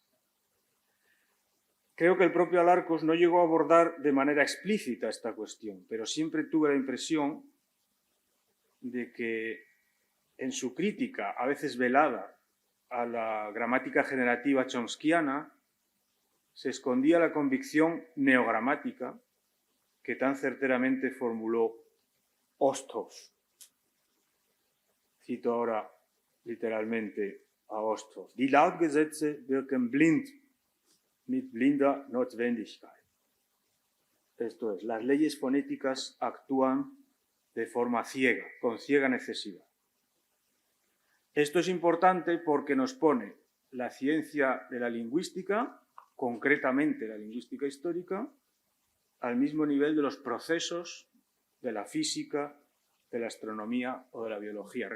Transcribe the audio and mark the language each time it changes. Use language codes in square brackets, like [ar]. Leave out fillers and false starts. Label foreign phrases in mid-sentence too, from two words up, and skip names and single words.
[es] Creo que el propio Alarcos no llegó a abordar de manera explícita esta cuestión, pero siempre tuve la impresión de que en su crítica, a veces velada, a la gramática generativa chomskiana, se escondía la convicción neogramática que tan certeramente formuló Osthoff. Cito ahora literalmente a Osthoff. [de] Die Lautgesetze wirken blind, mit blinder Notwendigkeit. [es] Esto es, las leyes fonéticas actúan de forma ciega, con ciega necesidad. Esto es importante porque nos pone la ciencia de la lingüística, concretamente la lingüística histórica, al mismo nivel de los procesos de la física, de la astronomía o de la biología.